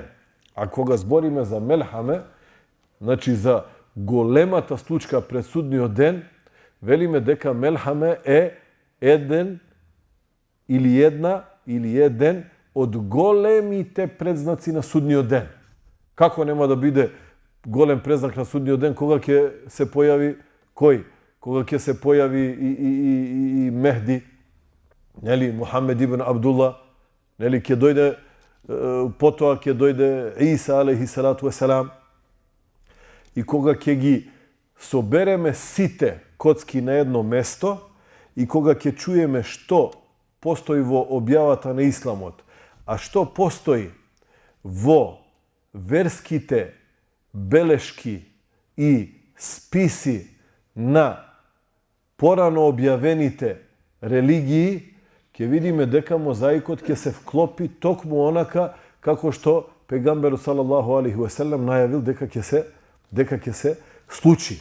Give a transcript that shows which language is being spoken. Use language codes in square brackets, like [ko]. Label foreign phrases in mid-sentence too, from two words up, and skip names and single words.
[mk] А кога збориме за Мелхаме, значи за големата случка пред судниот ден, велиме дека Мелхаме е еден од големите предзнаци на судниот ден. Како нема да биде голем презнак на судниот ден кога ќе се појави кој? Кога ќе се појави и Мехди, нели, Мухамед ибн Абдулла, нели, ќе дојде, потоа ќе дојде Иса [ar] عليه الصلاة والسلام. [mk] И кога ќе ги собереме сите коцки на едно место и кога ќе чуеме што постои во објавата на исламот, а што постои во верските белешки и списи на порано објавените религии, ќе видиме дека мозаикот ќе се вклопи токму онака како што пегамберот [ar] صلى الله عليه وسلم [mk] најавил дека ќе се случи.